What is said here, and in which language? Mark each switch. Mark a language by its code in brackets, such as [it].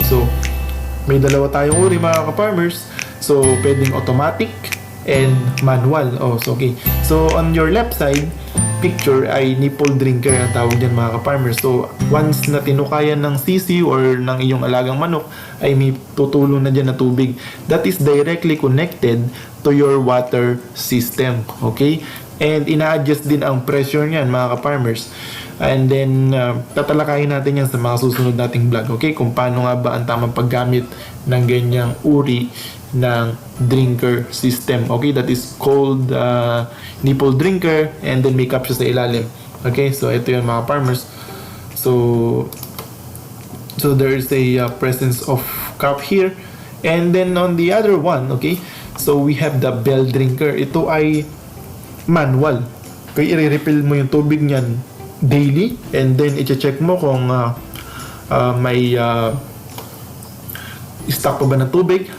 [tl] So may dalawa tayong uri mga ka-farmers. So pwedeng automatic and manual. So okay, so on your left side picture ay nipple drinker ang tawag dyan mga ka-farmers. So once na tinukayan ng sisi or ng iyong alagang manok ay may tutulong na dyan na tubig. [en] That is directly connected to your water system. [tl] Okay, and ina-adjust din ang pressure niyan mga ka-farmers. And then tatalakayin natin yan sa mga susunod nating vlog. Okay, kung paano nga ba ang tamang paggamit ng ganyang uri ng drinker system. [en] Okay, that is called nipple drinker, and then [tl] may cup siya sa ilalim. Okay, so ito yun mga farmers. [en] So there is a presence of cup here, and then on the other one, okay, so we have the bell drinker. [tl] Ito ay manual. Kaya i-refill mo yung tubig niyan daily, and then i-check mo kung may stock pa ba ng tubig.